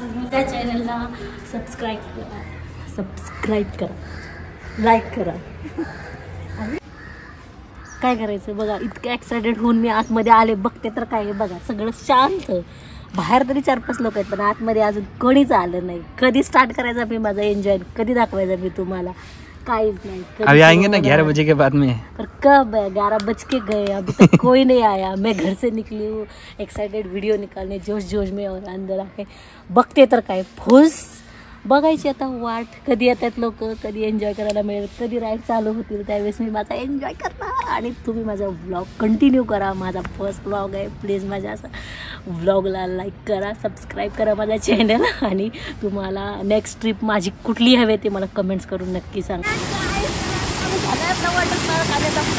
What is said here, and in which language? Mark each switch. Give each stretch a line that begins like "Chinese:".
Marathi: त्या चॅनलला सबस्क्राईब करा, लाईक करा. काय करायचं बघा, इतकं एक्सायटेड होऊन मी आतमध्ये आले, बघते तर काय बघा सगळं शांत. बाहेर तरी 4-5 लोक आहेत, पण आतमध्ये अजून कोणीच आलं नाही. कधी स्टार्ट करायचा मी माझा एन्जॉय, कधी दाखवायचा मी तुम्हाला, काहीच नाही.
Hindi: अभी आएंगे ना 11 बजे के बाद में. पर कब है? 11 बज के गए, अभी तक कोई नहीं आया. मैं घर से निकली हूँ एक्साइटेड वीडियो निकालने जोश जोश में, और अंदर आके
Marathi: बघते तर काय फुस. बघायची आता वाट, कधी येतात लोक, कधी एन्जॉय करायला मिळेल, कधी राईड चालू होतील, त्यावेळेस मी माझा एन्जॉय करणार. आणि तुम्ही माझा व्लॉग कंटिन्यू करा. माझा फर्स्ट व्लॉग आहे. प्लीज माझ्या असं व्लॉगला लाईक करा, सबस्क्राईब करा माझ्या चॅनल. आणि तुम्हाला नेक्स्ट ट्रिप माझी कुठली हवी ते मला कमेंट्स करून नक्की सांगा.